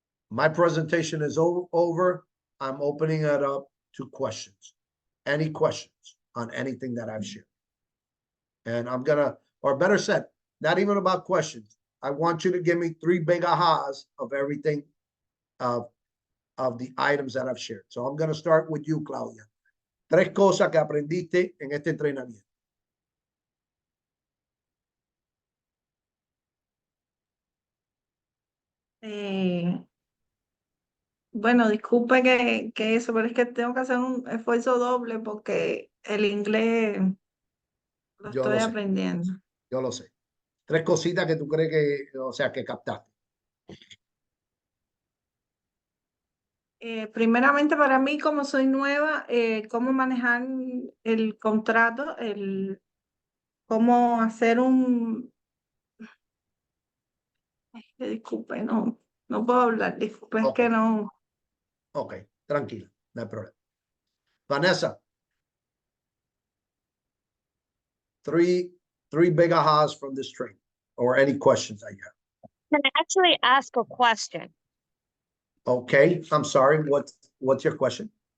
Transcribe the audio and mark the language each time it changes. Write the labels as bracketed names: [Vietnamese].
[English] My presentation is over. I'm opening it up to questions. Any questions on anything that I've shared? And I'm gonna, or better said, not even about questions. I want you to give me 3 big ahas of everything of the items that I've shared. So I'm gonna start with you, Claudia. [Spanish] 3 cosas que aprendiste en este entrenamiento. Bueno, disculpe que eso, pero es que tengo que hacer un esfuerzo doble porque el inglés lo Yo estoy lo sé, aprendiendo. yo lo sé. 3 cositas que tú crees que, o sea, que captaste. Primeramente para mí, como soy nueva, cómo manejar el contrato, cómo hacer disculpe, no puedo hablar, disculpe, es que no. Ok, tranquila, no hay problema. [English] Vanessa, 3 big ahas from this training, or any questions that you have. Can I actually ask a question? Okay, I'm sorry. What's your question?